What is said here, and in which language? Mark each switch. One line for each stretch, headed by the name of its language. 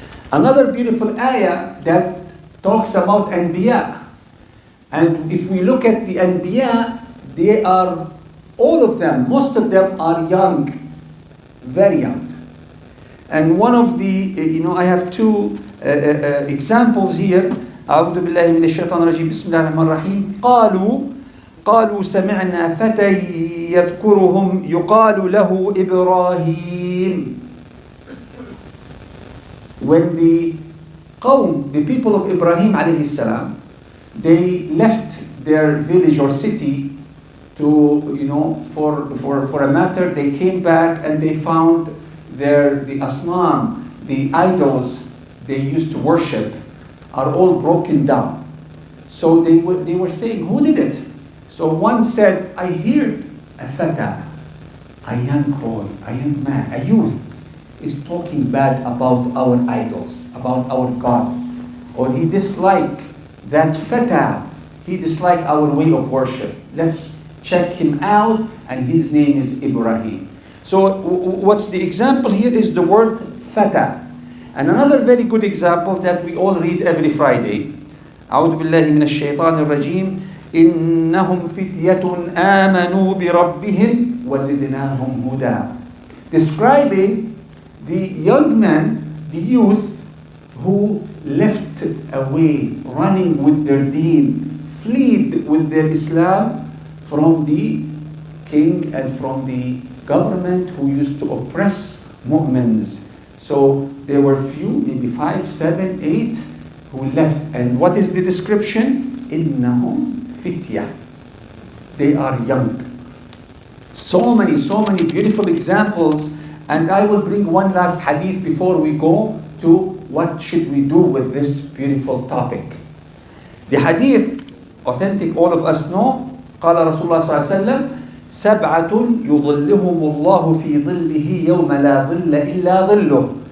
English: Another beautiful ayah that talks about Anbiya. And if we look at the Anbiya, they are, all of them, most of them are young, very young. And one of the, I have two examples here.
Arabic: أعوذ بالله من الشيطان الرجيم بسم الله الرحمن الرحيم قالوا سمعنا فتى يذكرهم يقال له إبراهيم.
English: When the people of Ibrahim alayhi salam, they left their village or city to, for a matter, they came back and they found the asnam, the idols they used to worship, are all broken down. So they were saying, who did it? So one said, I heard a fata, a young boy, a young man, a youth, is talking bad about our idols, about our gods. Or he disliked that fata, he disliked our way of worship. Let's check him out, and his name is Ibrahim. So what's the example here is the word fata. And another very good example that we all read every Friday.
Arabic: أعوذ بالله من الشيطان الرجيم إنهم فتية آمنوا بربهم وزدناهم هدى.
English: Describing the young men, the youth, who left away, running with their deen, fled with their Islam from the king and from the government who used to oppress mu'mins. So there were few, maybe 5, 7, 8, who left. And what is the description?
Arabic: إنهم فتية.
English: They are young. So many beautiful examples. And I will bring one last hadith before we go to what should we do with this beautiful topic. The hadith, authentic, all of us know.
Arabic: قال رسول الله صلى الله عليه وسلم سبعة يظلهم الله في ظله يوم لا ظل إلا ظله.